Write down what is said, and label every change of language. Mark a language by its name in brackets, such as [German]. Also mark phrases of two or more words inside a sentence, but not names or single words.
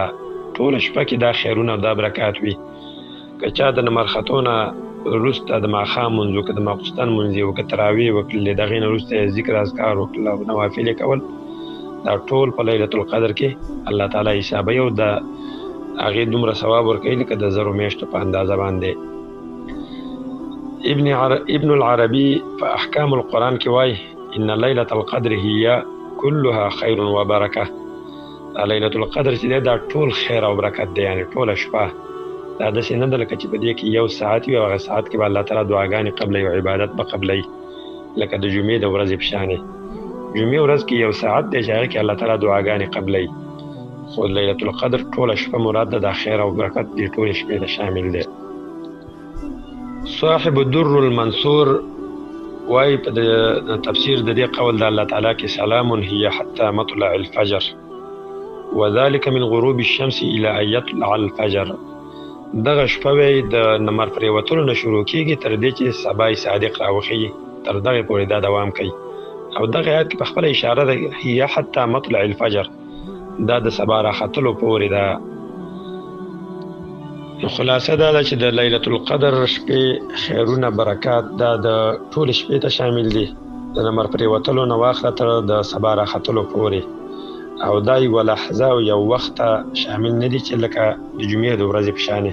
[Pashto] ټوله شپه کې دا خیرونه او دا برکات وي. که چا د نمر ختو نه وروسته د ماښام لمونځ وکړه، د ماخوستن لمونځ یې وکړه، تراویح وکړلې، د هغې نه وروسته یې ذکر اذکار وکړل او نوافل یې کول، دا ټول په لیلة القدر کې الله تعالی حسابوي او د هغې دومره ثواب ورکوي لکه د زرو میاشتو په اندازه باندې. ابن العربي په احکام القرآن کې وایي [Arabic] ان لیلة القدر هي كلها خیر و برکه. [Pashto] دا لیلة القدر چې دی دا ټول خیر او برکت دی، یعنې ټوله شپه دا داسې نه ده لکه چې په دې کې یو ساعت وي او هغه ساعت کې به الله تعالی دعاګانې قبلوي او عبادت به قبلوي لکه د جمعې د ورځې په شانې. جمعې ورځ کې یو ساعت دی چې هغې کې الله تعالی دعاګانې قبلوي، خو لیلة القدر ټوله شپه مراد ده. دا خیر او برکت دې ټولې شپې ته شامل دی. صاحب الدر المنصور وایي په تفسیر د دې قول د الله تعالی کې [Arabic] سلام هي حتى مطلع الفجر وذلك من غروب الشمس الى ان يطلع الفجر. [Pashto] دغه شپه وی د نمر پرېوتلو نه شروع کېږي تر دې چې سبا صادق راوخیږي، تر دغې پورې دا دوام کوي. او دغه آیات کې په خپله اشاره ده [Arabic] هي حتی مطلع الفجر، [Pashto] دا د سبا راختلو پورې ده. نو خلاصه دا ده چې د لیلة القدر شپې خیرونه برکات دا د ټولې شپې ته شامل دي، د لمر پرېوتلو نه واخله تر د سبا راختلو پورې، او دا یوه لحظه او یو وخت ته شامل نه دي چې لکه د جمعې د ورځې په شانې.